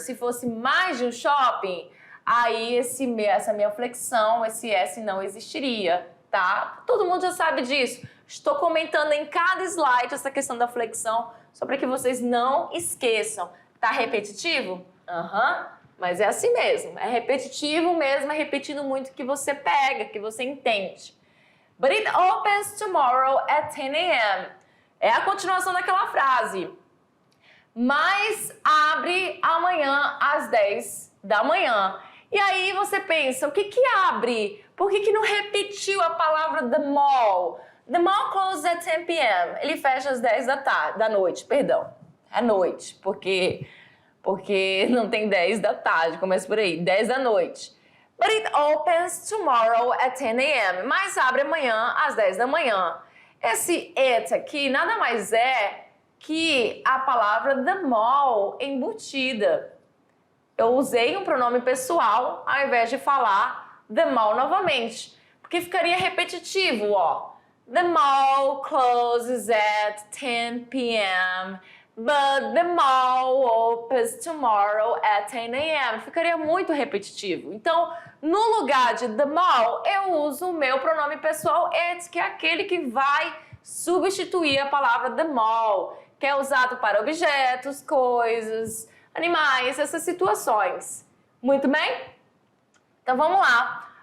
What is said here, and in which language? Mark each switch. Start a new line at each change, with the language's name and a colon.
Portuguese: Se fosse mais de um shopping, aí essa minha flexão, esse S não existiria, tá? Todo mundo já sabe disso. Estou comentando em cada slide essa questão da flexão, só para que vocês não esqueçam. Tá repetitivo? Mas é assim mesmo. É repetitivo mesmo, é repetindo muito que você pega, que você entende.
English: But it opens tomorrow at 10 a.m.
Portuguese: É a continuação daquela frase. Mas abre amanhã às 10 da manhã. E aí você pensa, o que abre? Por que não repetiu a palavra the mall?
English: The mall closes at 10 p.m.
Portuguese: Ele fecha às 10 da noite, perdão. À noite, porque não tem 10 da tarde, começa por aí, 10 da noite.
English: But it opens tomorrow at 10 a.m.
Portuguese: Mas abre amanhã às 10 da manhã. Esse it aqui nada mais é que a palavra the mall embutida. Eu usei um pronome pessoal ao invés de falar the mall novamente, porque ficaria repetitivo, ó.
English: The mall closes at 10 p.m., but the mall opens tomorrow at 10 a.m.
Portuguese: Ficaria muito repetitivo. Então, no lugar de the mall, eu uso o meu pronome pessoal it, que é aquele que vai substituir a palavra the mall, que é usado para objetos, coisas, animais, essas situações. Muito bem? Então vamos lá.